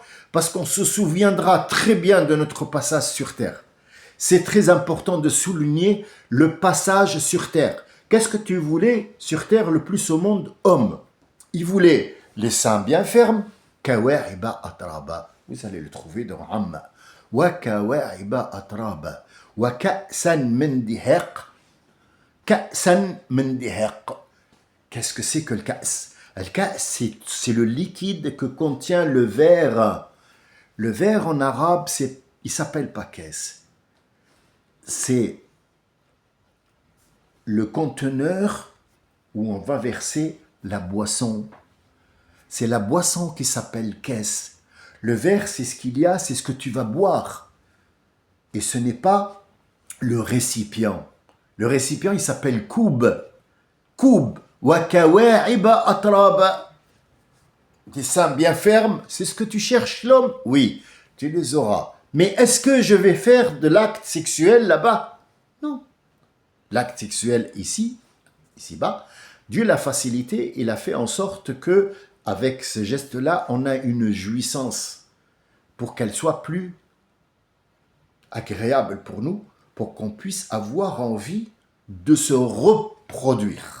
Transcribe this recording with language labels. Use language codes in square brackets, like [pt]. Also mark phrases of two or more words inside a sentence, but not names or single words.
[fr] Parce qu'on se souviendra très bien de notre passage sur terre. C'est très important de souligner le passage sur terre. Qu'est-ce que tu voulais sur terre le plus au monde? Homme. Il voulait les seins bien fermes. [ar] كواعب أترابا. [fr] Vous allez le trouver dans Amma. [ar] وكواعب أترابا وكأسا من دهاق. كأسا من دهاق. [fr] Qu'est-ce que c'est que le ka's? Le ka's, c'est le liquide que contient le verre. Le verre en arabe, il s'appelle pas caisse. C'est le conteneur où on va verser la boisson. C'est la boisson qui s'appelle caisse. Le verre, c'est ce qu'il y a, c'est ce que tu vas boire. Et ce n'est pas le récipient. Le récipient, il s'appelle koub. [ar] كوب وكواعب أترابا. [fr] Des seins bien fermes, c'est ce que tu cherches, l'homme? Oui, tu les auras. Mais est-ce que je vais faire de l'acte sexuel là-bas? Non. L'acte sexuel ici-bas, Dieu l'a facilité, il a fait en sorte que, avec ce geste-là, on a une jouissance pour qu'elle soit plus agréable pour nous, pour qu'on puisse avoir envie de se reproduire.